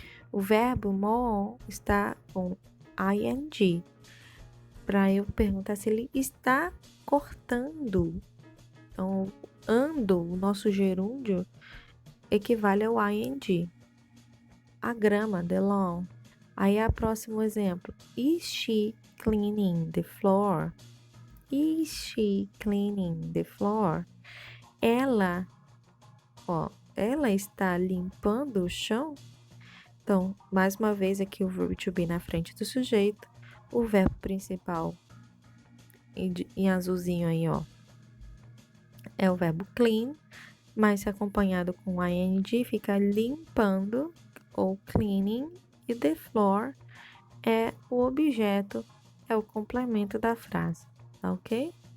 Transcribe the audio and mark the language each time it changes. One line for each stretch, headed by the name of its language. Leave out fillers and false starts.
Portuguese: O verbo more está com ing. Para eu perguntar se ele está cortando. Então, ando, o nosso gerúndio, equivale ao ing. A grama, the lawn. Aí, o próximo exemplo.
English: Is she cleaning the floor? Is she cleaning the floor?
Portuguese: Ela está limpando o chão? Então, mais uma vez aqui o verbo to be na frente do sujeito. O verbo principal em azulzinho aí, ó, é o verbo clean, mas acompanhado com ing fica limpando ou cleaning, e the floor é o objeto, é o complemento da frase, tá ok?